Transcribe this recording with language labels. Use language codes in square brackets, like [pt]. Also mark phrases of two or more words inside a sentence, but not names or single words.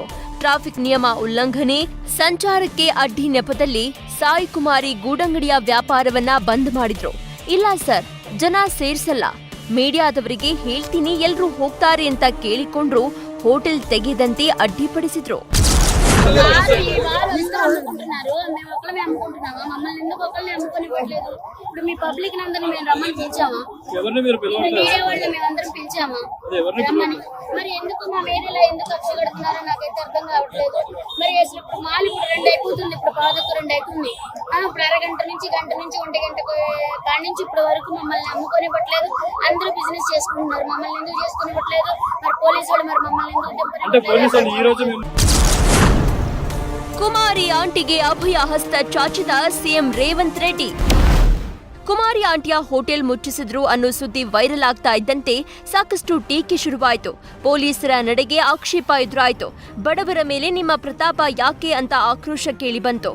[kn] ಟ್ರಾಫಿಕ್ ನಿಯಮ ಉಲ್ಲಂಘನೆ, ಸಂಚಾರಕ್ಕೆ ಅಡ್ಡಿ ನೆಪದಲ್ಲಿ ಸಾಯಿ ಕುಮಾರಿ ಗೂಡಂಗಡಿಯ ವ್ಯಾಪಾರವನ್ನ ಬಂದ್ ಮಾಡಿದ್ರು. ಇಲ್ಲ ಸರ್, ಜನ ಸೇರ್ಸಲ್ಲ, ಮೀಡಿಯಾದವರಿಗೆ ಹೇಳ್ತೀನಿ ಎಲ್ರೂ ಹೋಗ್ತಾರೆ ಅಂತ ಕೇಳಿಕೊಂಡ್ರು ಹೋಟೆಲ್ ತೆಗೆದಂತೆ ಅಡ್ಡಿಪಡಿಸಿದ್ರು. [te] ఇప్పుడు మీ పబ్లిక్ నందరినీ మేము రమ్మని పిలిచామా? మీడియా వాళ్ళని మేమందరం పిలిచామా? మరి ఎందుకు మా ఏరియాలో ఎందుకు కక్ష కడుతున్నారో నాకైతే అర్థం కావట్లేదు. మరి అసలు ఇప్పుడు మాల్ ఇప్పుడు 2 అయిపోతుంది, ఇప్పుడు పాదకు 2 అవుతుంది. ఇప్పుడు అరగంట నుంచి గంట నుంచి 1 గంట కాడి నుంచి ఇప్పటి వరకు మమ్మల్ని అమ్ముకొనివ్వట్లేదు. అందరూ బిజినెస్ చేసుకుంటున్నారు, మమ్మల్ని ఎందుకు చేసుకొనివ్వట్లేదు? మరి పోలీసు వాళ్ళు మరి మమ్మల్ని ఎందుకు [kn] ಕುಮಾರಿ ಆಂಟಿಗೆ ಅಭಯ ಹಸ್ತ ಚಾಚಿದ ಸಿಎಂ ರೇವಂತ್ ರೆಡ್ಡಿ. ಕುಮಾರಿ ಆಂಟಿಯ ಹೋಟೆಲ್ ಮುಚ್ಚಿಸಿದ್ರು ಅನ್ನೋ ಸುದ್ದಿ ವೈರಲ್ ಆಗ್ತಾ ಇದ್ದಂತೆ ಸಾಕಷ್ಟು ಟೀಕೆ ಶುರುವಾಯಿತು. ಪೊಲೀಸರ ನಡೆಗೆ ಆಕ್ಷೇಪ ಎದುರಾಯಿತು. ಬಡವರ ಮೇಲೆ ನಿಮ್ಮ ಪ್ರತಾಪ ಯಾಕೆ ಅಂತ ಆಕ್ರೋಶ ಕೇಳಿ ಬಂತು.